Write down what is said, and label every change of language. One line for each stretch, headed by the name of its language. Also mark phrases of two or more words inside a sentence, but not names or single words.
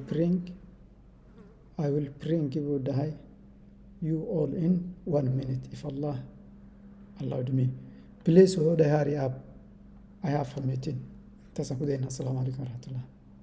English: I will bring
Somali: buu dhahay
English: you all in 1 minute if Allah allowed me. Please
Somali: wuxuu dhahay
English: hurry up, I have a meeting.
Somali: Taasaan ku daynaa.
Arabic: السلام عليكم ورحمة الله.